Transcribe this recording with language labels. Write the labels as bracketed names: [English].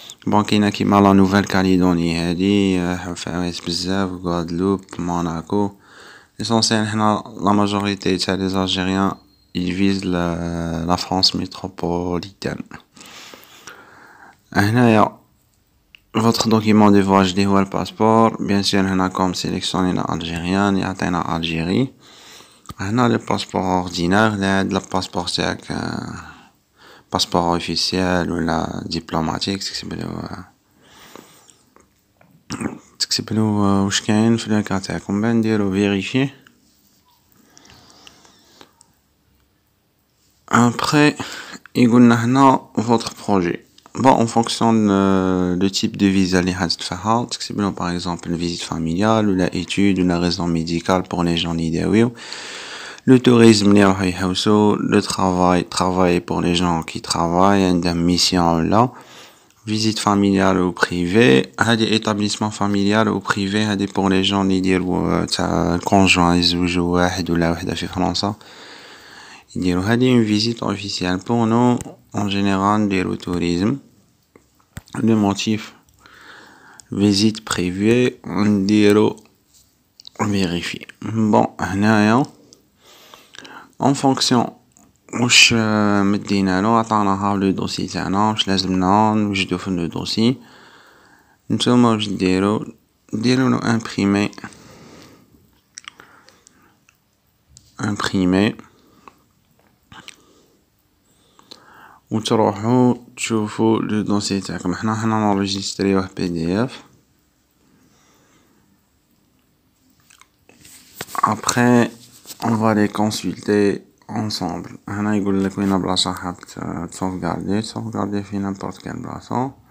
[Arabic] bon كاينه كيما لا نوفيل كاليدوني هادي فارس بزاف, غوادلوب, موناكو. ليسونسيال حنا لا ماجوريتي تاع لي الجيريان [French] il vise la France métropolitaine. هنايا votre document de voyage [Arabic] اللي هو الباسبور. [French] bien sûr هنا comme sélectionner algérien يعطينا Algérie. [Arabic] هنا le passeport ordinaire لا هاد الباسبور تاعك باسبور اوفيسيال ولا دبلوماتيك تكتبلو واش كاين في الكا تاعكم باه نديرو فيريفي. [French] après [Arabic] يقولنا هنا [French] votre projet. bon en fonction le type de visa [Arabic] اللي حتدفعها تكتبلو [French] par exemple une visite familiale ou la étude ou la raison médicale pour les gens اللي يداويو. le tourisme اللي راح يحوسو. le travail pour les gens qui travaillent عندهم mission ولا. visite familiale ou privée. هادي établissement familial ou privé هادي pour les gens اللي يديروا تاع conjoint [Arabic] يزوجوا واحد ولا وحدة في فرنسا يديروا [French] هادي une visite officielle. pour nous en général نديروا tourisme. le motif visite privée نديروا vérifier. [Arabic] bon هنايا en fonction واش مدينالو عطاناها لو دوسي تاعنا واش لازمنا نوجدو في لو دوسي. نتوما واش ديروا لو امبريمي وتروحوا تشوفوا لو دوسي تاعكم. حنا نوريجستريوه PDF. [French] après on va les consulter ensemble. [Arabic] هنا يقول لك وين بلاصه حاب sauvegarder في [French] n'importe quelle [Arabic] بلاصه.